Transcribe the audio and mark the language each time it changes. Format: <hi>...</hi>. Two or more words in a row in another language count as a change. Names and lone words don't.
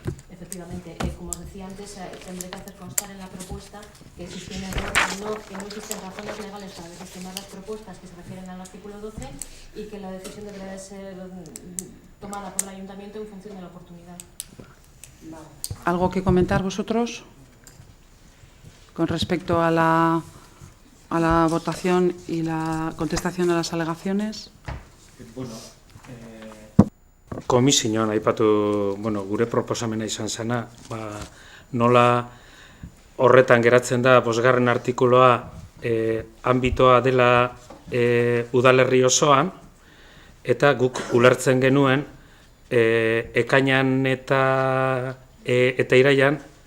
<es>Efectivamente, como os decía antes, tendré que hacer constar en la propuesta que existen que no existen razones legales para desestimar las propuestas que se refieren al artículo 12 y que la decisión deberá de ser tomada por el Ayuntamiento en función de la oportunidad. ¿Algo que comentar vosotros con respecto a la votación y la contestación a las alegaciones?</es> <eu>Bueno, komisioan aipatu, gure proposamena izan zena, nola horretan geratzen da 5. artikuloa ambitoa dela udalerri osoan, eta guk ulertzen genuen ekainan eta iraian</eu>